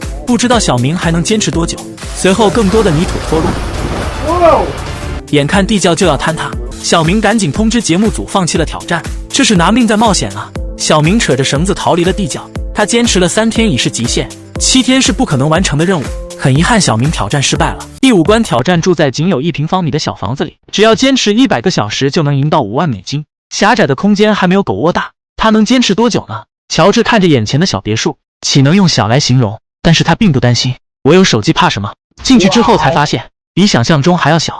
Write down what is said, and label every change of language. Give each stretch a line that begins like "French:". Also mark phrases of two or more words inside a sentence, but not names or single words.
Chinese: 不知道小明還能堅持多久。隨後更多的泥土脫落，眼看地窖就要坍塌，小明趕緊通知節目組放棄了挑戰，這是拿命在冒險啊。小明扯着繩子逃離了地窖，他堅持了3天已是極限，7天是不可能完成的任務。很遺憾，小明挑戰失敗了。第5關挑戰住在僅有1平方米的小房子裡，只要堅持100個小時就能贏到5萬美金。狹窄的空間還沒有狗窩大，他能堅持多久呢？喬治看着眼前的小別墅，豈能用小來形容？但是他並不擔心，我有手機怕什麼？進去之後才發現，比想象中還要小。